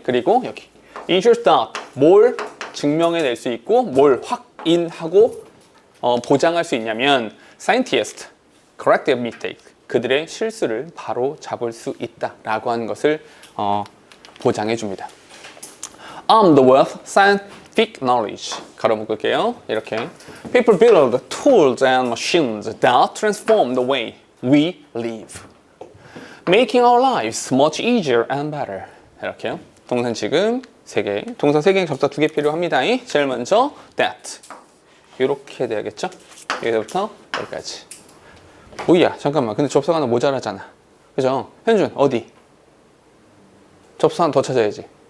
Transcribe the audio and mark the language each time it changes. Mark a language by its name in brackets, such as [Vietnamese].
[Korean] 그리고 여기 ensures that 뭘 증명해낼 수 있고 뭘 확인하고 보장할 수 있냐면 [English] scientists correct their mistake. [Korean] 그들의 실수를 바로 잡을 수 있다라고 하는 것을 보장해 줍니다. [English] Armed with scientific knowledge. [Korean] 가로 묶을게요. 이렇게 [English] people build tools and machines that transform the way we live, making our lives much easier and better. [Korean] 이렇게요. 동사 지금 3개. 동사 3개 접사 2개 필요합니다. 제일 먼저 that. 이렇게 돼야겠죠? 여기서부터 여기까지. 오이야 잠깐만. 근데 접사가 하나 모자라잖아. 그죠? 현준 어디? 접사 하나 더 찾아야지.